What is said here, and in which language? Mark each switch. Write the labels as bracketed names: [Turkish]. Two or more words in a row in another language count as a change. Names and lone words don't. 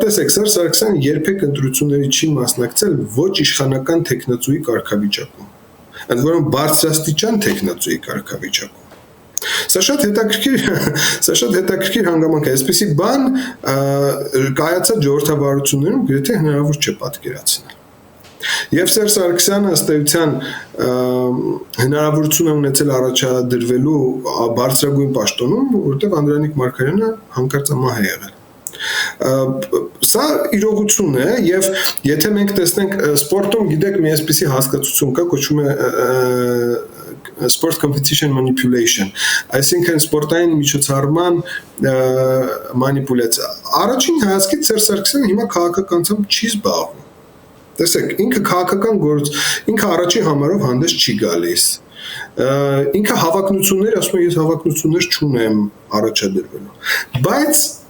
[Armenian] տեսեք, Սերժ Սարգսյանը երբեք ընտրությունների չի մասնակցել ոչ իշխանական տեխնացուի կարգավիճակում, ընդ որում բարձրաստիճան տեխնացուի կարգավիճակում։ Սա շատ հետաքրքիր հանգամանք է, այսպեսի բան կայացած ժողովրդավարություններում գրեթե հնարավոր չէ պատկերացնել։ Եվ Սերժ Սարգսյանը ըստ էության հնարավորություն է ունեցել առաջադրվելու բարձրագույն պաշտոնում, որտեղ Անդրանիկ Մարգարյանը հանկարծամահ է եղել։ Սա իրողություն է եւ եթե մենք տեսնենք սպորտում, գիտեք, մի այսպիսի հասկացություն կա, կոչվում է [English] sport competition manipulation, [Armenian] այսինքն սպորտային միջոցառման մանիպուլյացիա։ Առաջին հայացքից Սերժ Սարգսյանը հիմա քաղաքականությամբ չի զբաղվում։ Տեսեք, ինքը քաղաքական գործ, ինքը առաջի համարով հանդես չի գալիս։ Ինքը հավակնություններ, ասում է, ես հավակնություններ չունեմ առաջադրվելու։ Բայց